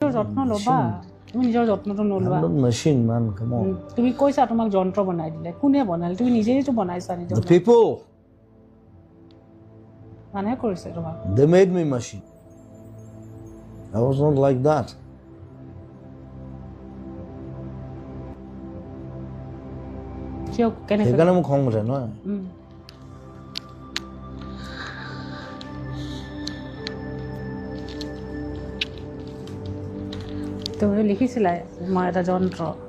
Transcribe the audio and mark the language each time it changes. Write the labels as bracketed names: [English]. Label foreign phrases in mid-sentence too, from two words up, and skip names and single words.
[Assamese] যত্ন ল'বা তুমি নিজৰ যত্নটো নলোৱা [English] machine man come on [Assamese] তুমি কৈছা তোমাক যন্ত্ৰ বনাই দিলে কোনে বনালে তুমি নিজেইতো বনাইছা নিজৰ [English] the people [Assamese] মানুহে কৰিছে তোমাক [English] they made me machine I was not like that [Assamese] কিয় কেনেকৈ সেইকাৰণে মোক খং উঠে নহয় তুমি লিখিছিলা মই এটা যন্ত্ৰই